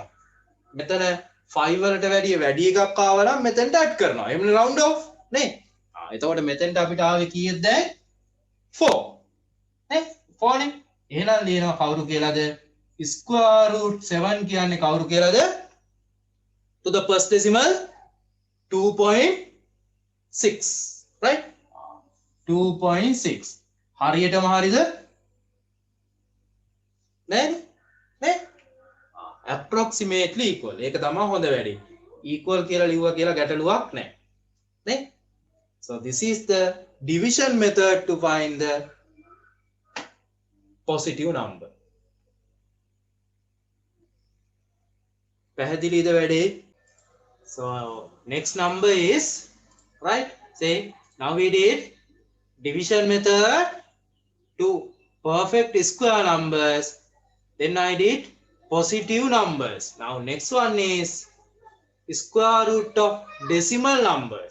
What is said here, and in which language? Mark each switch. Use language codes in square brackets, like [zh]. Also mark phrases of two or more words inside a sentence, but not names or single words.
[si] මෙතන 5 වලට වැඩි එකක් ආවා නම් මෙතෙන්ට ඇඩ් කරනවා. එහෙම [en] round off [si] නේ? එතකොට මෙතෙන්ට අපිට ආවේ කීයද දැන් 4 නේ 4 නේ එහෙනම් ලියනවා කවුරු කියලාද [en] square root [si] 7 කියන්නේ කවුරු කියලාද? [en] To the first decimal 2.6, right? 2.6. [si] හරියටම හරිද? නේද? නේ? [en] approximately equal. [si] ඒක තමයි හොඳ වැඩේ. equal කියලා ලිව්වා කියලා ගැටලුවක් නැහැ. නේ? [en] So this is the division method to find the positive number. [si] පැහැදිලිද වැඩේ? [en] So next number is, right? Say now we did division method to perfect square numbers. Then I did positive numbers. Now next one is square root of decimal numbers.